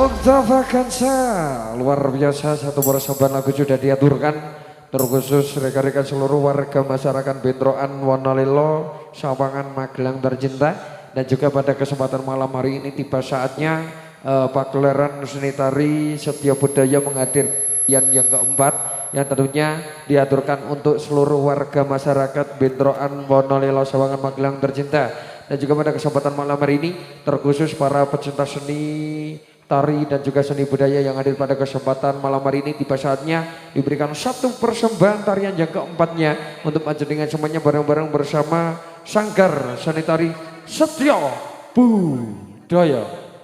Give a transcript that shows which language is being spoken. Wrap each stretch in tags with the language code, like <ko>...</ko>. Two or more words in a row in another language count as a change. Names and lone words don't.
<id>Extravaganza luar biasa, satu persembahan lagu sudah diaturkan terkhusus rekan-rekan seluruh warga masyarakat Bentrokan Wonolilo, Sawangan, Magelang tercinta. Dan juga pada kesempatan malam hari ini tiba saatnya pagelaran seni tari Setio Budaya menghadirkan yang keempat yang tentunya diaturkan untuk seluruh warga masyarakat Bentrokan Wonolilo, Sawangan, Magelang tercinta. Dan juga pada kesempatan malam hari ini terkhusus para pecinta seni tari dan juga seni budaya yang hadir pada kesempatan malam hari ini tiba saatnya diberikan satu persembahan tarian yang keempatnya untuk panjenengan semuanya bareng-bareng bersama Sanggar Seni Tari Setio Budaya.</id>